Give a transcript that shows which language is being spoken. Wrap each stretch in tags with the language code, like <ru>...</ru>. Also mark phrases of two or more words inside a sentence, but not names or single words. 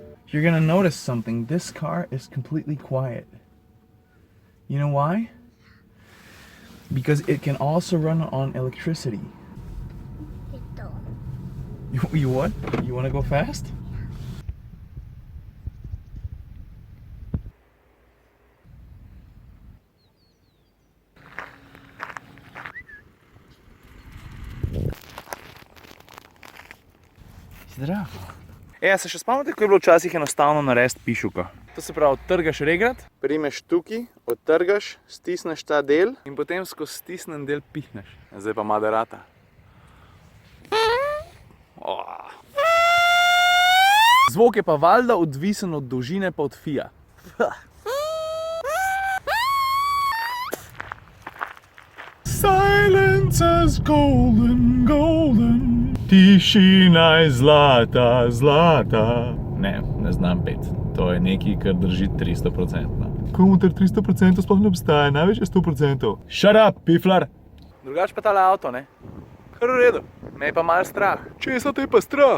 <en>You're gonna notice something. This car is completely quiet. You know why? Because it can also run on electricity. You what? You wanna go fast?</en> <sl>Zdravo. Se še spomnite, ko je bilo včasih enostavno narediti pišuko? To se pravi, odtrgaš regrat, primeš tukaj, odtrgaš, stisneš ta del in potem skozi stisnen del pihneš. Zdaj pa maderata. Zvok je pa valjda odvisen od dolžine pa od fija.</sl> <en>Silence is golden, golden.</en> <sl>Tišina je zlata, zlata. Ne znam pet. To je nekaj, kar drži 300%. Komuter 300% sploh ne obstaja, največ je 100%.</sl> <en>Shut up,</en> <sl>piflar! Drugač pa tale avto, ne? Kar v redu. Me je pa malo strah. Česa te je pa strah?</sl>